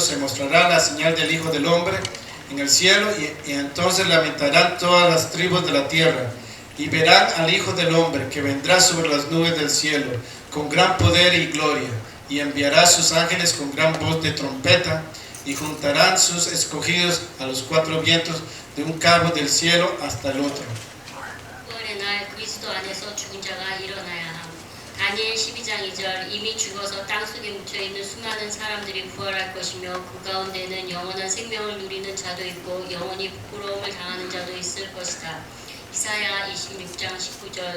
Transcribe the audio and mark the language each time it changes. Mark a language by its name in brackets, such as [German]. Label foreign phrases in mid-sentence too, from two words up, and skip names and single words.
[Spanish] Se mostrará la señal del Hijo del Hombre en el cielo, y entonces lamentarán todas las tribus de la tierra, y verán al Hijo del Hombre que vendrá sobre las nubes del cielo con gran poder y gloria, y enviará sus ángeles con gran voz de trompeta, y juntarán sus escogidos a los cuatro vientos, de un cabo del cielo hasta el otro. [Korean] 부활의 날 그리스도 안에서 죽은 자가 일어나야 함. 다니엘 12장 2절. 이미 죽어서 땅속에 묻혀있는 수많은 사람들이 부활할 것이며 그 가운데는 영원한 생명을 누리는 자도 있고 영원히 부끄러움을 당하는 자도 있을 것이다. 이사야 26장 19절.